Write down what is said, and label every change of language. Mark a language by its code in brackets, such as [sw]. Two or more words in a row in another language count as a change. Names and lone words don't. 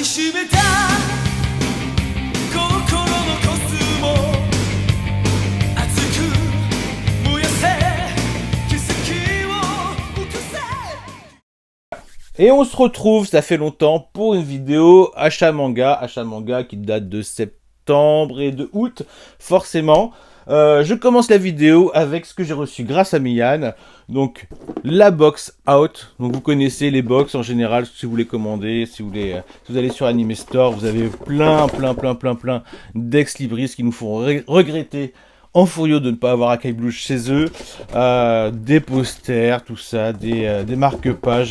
[ja] しめた心のコスモ熱く燃やせ奇跡を起こせ。 [fr] Et on se retrouve, ça fait longtemps, pour une vidéo achat manga qui date de septembre et de août, forcément. Je commence la vidéo avec ce que j'ai reçu grâce à Mian, donc la box out. Donc vous connaissez les box en général, si vous les commandez, si vous allez sur Anime Store, vous avez plein d'ex libris qui nous font regretter en furieux de ne pas avoir Akai Blue chez eux, des posters, tout ça, des marque-pages.